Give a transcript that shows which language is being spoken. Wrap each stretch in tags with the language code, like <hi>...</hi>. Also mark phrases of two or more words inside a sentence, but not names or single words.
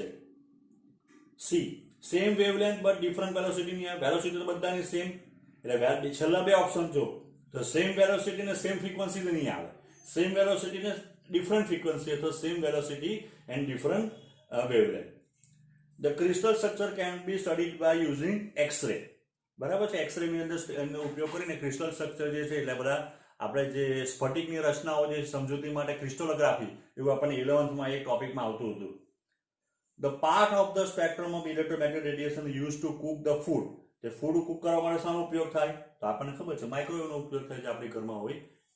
<en>C, same wavelength but different velocity ની.</en> <gu>વેલોસિટી તો બધાની સેમ, એટલે છેલ્લા બે ઓપ્શન જો તો</gu> <en>same velocity</en> <gu>ને</gu> <en>same frequency</en> <gu>તો નહીં આવે.</gu> <en>same velocity ને different frequency અથવા same velocity and different wavelength. The crystal structure can be studied by using X-ray.</en> <gu>બરાબર છે, એક્સરે ની અંદર એનો ઉપયોગ કરીને</gu> <en>crystal structure</en> <gu>જે છે એટલે બધા આપણે જે સ્ફટિકની રચનાઓ જે સમજૂતી માટે ક્રિસ્ટલોગ્રાફી એવું આપણને 11th માં એક ટોપિકમાં આવતું હતું.</gu> <en>The part of the spectrum of electromagnetic radiation used to cook the food.</en> <gu>જે</gu> <en>food cook</en> <gu>કરવા માટે શાનો ઉપયોગ થાય? તો આપણને ખબર છે માઇક્રોવેવનો ઉપયોગ થાય છે આપણી ઘરમાં હોય</gu>